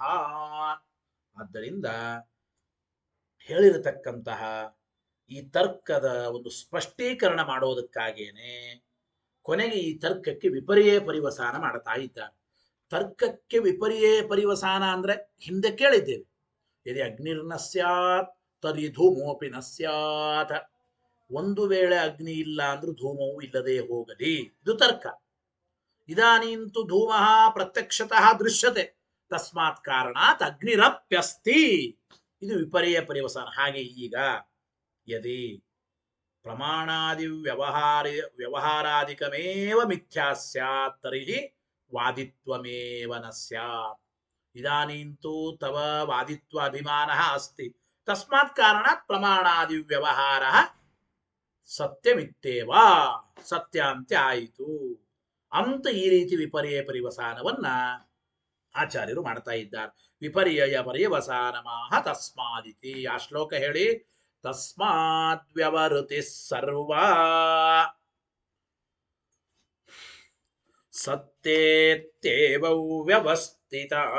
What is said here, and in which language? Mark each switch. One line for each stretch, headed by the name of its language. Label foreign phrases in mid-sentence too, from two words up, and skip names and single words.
Kannada: ಆದ್ದರಿಂದ ಹೇಳಿರತಕ್ಕಂತಹ ಈ ತರ್ಕದ ಒಂದು ಸ್ಪಷ್ಟೀಕರಣ ಮಾಡೋದಕ್ಕಾಗೇನೆ ಕೊನೆಗೆ ಈ ತರ್ಕಕ್ಕೆ ವಿಪರ್ಯಯ ಪರಿವಸಾನ ಮಾಡ್ತಾ ಇದ್ದಾರೆ. ತರ್ಕಕ್ಕೆ ವಿಪರ್ಯಯ ಪರಿವಸಾನ ಅಂದ್ರೆ ಹಿಂದೆ ಕೇಳಿದ್ದೇವೆ,
Sanskrit: ಯದಿ ಅಗ್ನಿರ್ನ ಸ್ಯಾತ್ ತರ್ಹಿ ಧೂಮೋಪಿ ನ ಸ್ಯಾತ್.
Kannada: ಒಂದು ವೇಳೆ ಅಗ್ನಿ ಇಲ್ಲ ಅಂದ್ರೂ ಧೂಮವು ಇಲ್ಲದೆ ಹೋಗಲಿ, ಇದು ತರ್ಕ.
Sanskrit: ಇದಾನೀಂತು ಧೂಮ ಪ್ರತ್ಯಕ್ಷತಃ ದೃಶ್ಯತೆ ತಸ್ಮಾತ್ ಕಾರಣಾತ್ ಅಗ್ನಿರಪ್ಯಸ್ತಿ,
Kannada: ಇದು ವಿಪರ್ಯಯ ಪರಿವಸಾನ. ಹಾಗೆ ಈಗ
Sanskrit: ಯದಿ ಪ್ರಮಾಣಾದಿ ವ್ಯವಹಾರಾದಿಕಮೇವ ಮಿಥ್ಯಾ ಸ್ಯಾತ್ ತರ್ಹಿ ವಾದಿತ್ವಮೇವ ನ ಸ್ಯಾತ್. ಇದಾನೀಂತು ತವ ವಾದಿತ್ವ ಅಭಿಮಾನಃ ಅಸ್ತಿ ತಸ್ಮಾತ್ ಕಾರಣಾತ್ ಪ್ರಮಾಣಾದಿ ವ್ಯವಹಾರ ಸತ್ಯಮಿತ್ತೇವ,
Kannada: ಸತ್ಯ ಅಂತ್ಯ ಆಯಿತು ಅಂತ ಈ ರೀತಿ ವಿಪರ್ಯಯ ಪರಿವಸಾನವನ್ನ ಆಚಾರ್ಯರು ಮಾಡ್ತಾ ಇದ್ದಾರೆ.
Sanskrit: ವಿಪರ್ಯಯ ಪರ್ಯವಸಾನಮಾಹ ತಸ್ಮಾದಿತಿ.
Kannada: ಆ ಶ್ಲೋಕ ಹೇಳಿ,
Sanskrit: ತಸ್ಮಾತ್ ವ್ಯವಹೃತಿ ಸರ್ವಾ ಸತ್ಯೇತ್ಯೇವೌ ವ್ಯವಸ್ಥಿತ.